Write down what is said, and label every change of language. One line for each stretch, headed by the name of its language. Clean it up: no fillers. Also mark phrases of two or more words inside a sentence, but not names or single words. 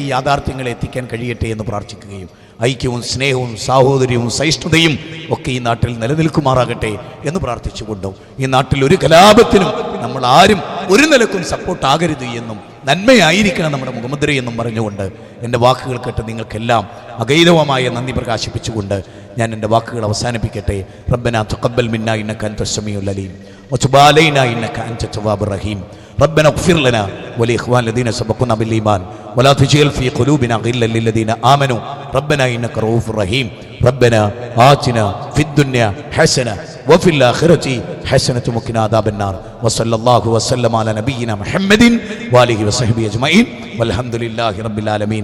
Malayalam: ഈ യാഥാർത്ഥ്യങ്ങളെ എത്തിക്കാൻ കഴിയട്ടെ എന്ന് പ്രാർത്ഥിക്കുകയും ഐക്യവും സ്നേഹവും സാഹോദര്യവും സഹിഷ്ണുതയും ഒക്കെ ഈ നാട്ടിൽ നിലനിൽക്കുമാറാകട്ടെ എന്ന് പ്രാർത്ഥിച്ചുകൊണ്ടും ഈ നാട്ടിൽ ഒരു കലാപത്തിനും നമ്മൾ ആരും ഒരു നിലക്കും സപ്പോർട്ടാകരുത് എന്നും നന്മയായിരിക്കണം നമ്മുടെ മുഖമുദ്രയെന്നും പറഞ്ഞുകൊണ്ട് എൻ്റെ വാക്കുകൾ കേട്ട് നിങ്ങൾക്കെല്ലാം അഗൈരവമായ നന്ദി പ്രകാശിപ്പിച്ചുകൊണ്ട് ഞാൻ എൻ്റെ വാക്കുകൾ അവസാനിപ്പിക്കട്ടെ.
Arabic: ربنا تقبل منا إنك أنت السميع العليم وتب علينا إنك أنت التواب الرحيم. ربنا اغفر لنا ولإخوان الذين سبقونا بالإيمان ولا تجعل في قلوبنا غلا للذين آمنوا ربنا إنك رؤوف رحيم. ربنا آتنا في الدنيا حسنة وفي الآخرة حسنة وقنا عذاب النار. وصلى الله وسلم على نبينا محمد وآله وصحبه أجمعين والحمد لله رب العالمين.